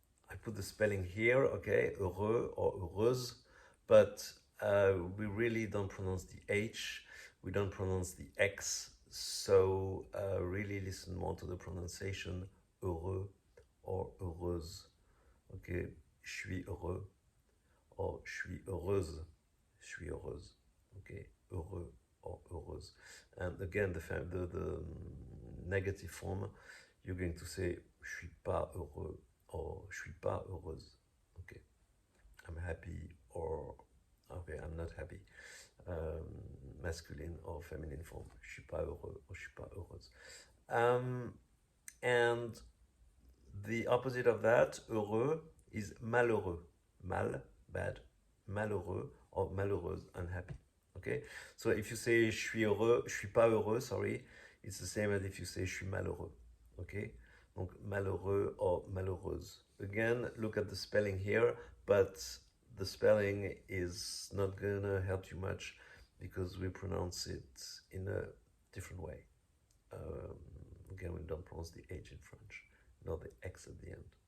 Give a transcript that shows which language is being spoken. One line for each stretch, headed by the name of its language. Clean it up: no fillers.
English: I put the spelling here, okay, heureux or heureuse, but we really don't pronounce the H, we don't pronounce the X, so really listen more to the pronunciation, heureux or heureuse.
French: Okay, je suis heureux or je suis heureuse, okay, heureux or heureuse.
English: And again, the negative form, you're going to say
French: je suis pas heureux
English: or
French: je suis pas heureuse.
English: Okay, I'm happy or okay, I'm not happy. Masculine or feminine form,
French: je suis pas heureux or je suis pas heureuse.
English: And the opposite of that, heureux, is malheureux. Mal, bad, malheureux or malheureuse, unhappy. Okay, so if you say
French: je suis heureux, je suis pas heureux,
English: it's the same as if you say
French: je suis malheureux. Okay, donc malheureux or malheureuse.
English: Again, look at the spelling here, but the spelling is not gonna help you much because we pronounce it in a different way. Again, we don't pronounce the H in French, nor the X at the end.